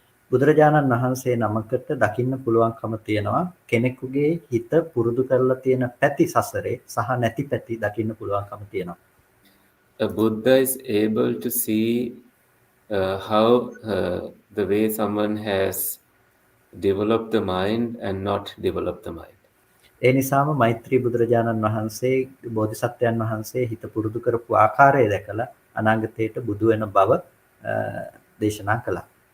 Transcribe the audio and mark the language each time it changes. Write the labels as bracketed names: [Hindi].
[Sinhala] බුදුරජාණන් වහන්සේ නමකට දකින්න පුළුවන්කම තියෙනවා කෙනෙකුගේ හිත පුරුදු කරලා තියෙන පැති සසරේ සහ නැති පැති දකින්න පුළුවන්කම තියෙනවා. [English] A Buddha is able to see how the way someone has developed the mind and not developed the mind. [Sinhala] ඒ නිසාම මෛත්‍රී බුදුරජාණන් වහන්සේ බෝධිසත්වයන් වහන්සේ හිත පුරුදු කරපු ආකාරය දැකලා අනාගතයට බුදු වෙන බව දේශනා කළා.